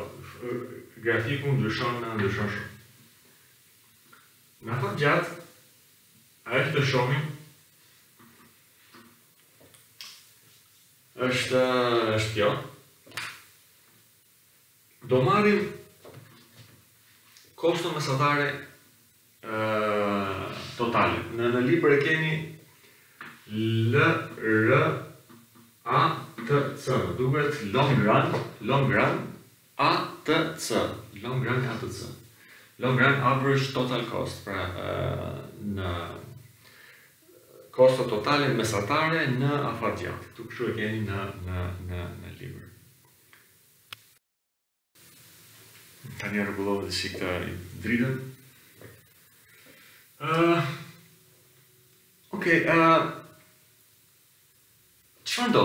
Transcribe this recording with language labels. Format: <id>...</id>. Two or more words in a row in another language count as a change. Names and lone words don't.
<sq>Grafiku ndryshon shumë. Në afatgjat, ajo që të shohim është kjo. Do marrim kosto mesatare totale. Në libër e keni LRATC.</sq> <en>Duket long run ATC. Long run ATC. Long run average total cost.</en> <sq>Pra në kosto totale mesatare në afatgjat. Tu kështu e keni në libër. Tani rregullova si këtë dritën. Okej, çfarë ndodh?</sq>